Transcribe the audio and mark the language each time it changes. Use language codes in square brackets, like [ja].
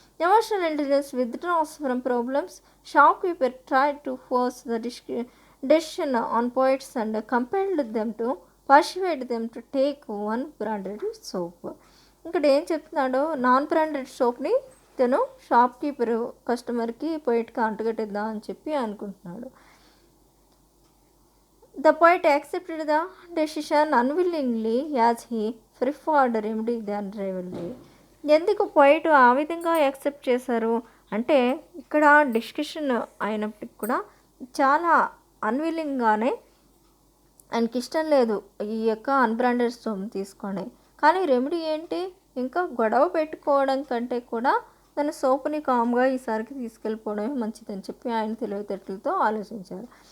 [en] Emotional intelligence withdraws from problems. Shopkeeper tried to force the decision on poets and compelled them to persuade them to take one branded soap. [te] ఇక్కడ ఏం చెప్తున్నాడో, non branded సోప్ని తను shop keeper కస్టమర్కి పోయిట్కి అంటగట్టిద్దాం అని చెప్పి అనుకుంటున్నాడు. [en] The poet accepted the decision unwillingly as he preferred remedy than rivalry. [te] ఎందుకు poet ఆ విధంగా యాక్సెప్ట్ చేశారు అంటే, ఇక్కడ డిస్కషన్ అయినప్పటికి కూడా చాలా అన్విల్లింగ్గానే, ఆయనకి ఇష్టం లేదు ఈ యొక్క అన్బ్రాండెడ్ స్టోమ్ తీసుకోండి, కానీ రెమెడీ ఏంటి, ఇంకా గొడవ పెట్టుకోవడం కంటే కూడా తన సోపుని కామ్గా ఈసారికి తీసుకెళ్ళిపోవడమే మంచిదని చెప్పి ఆయన తెలివితేటలతో ఆలోచించారు.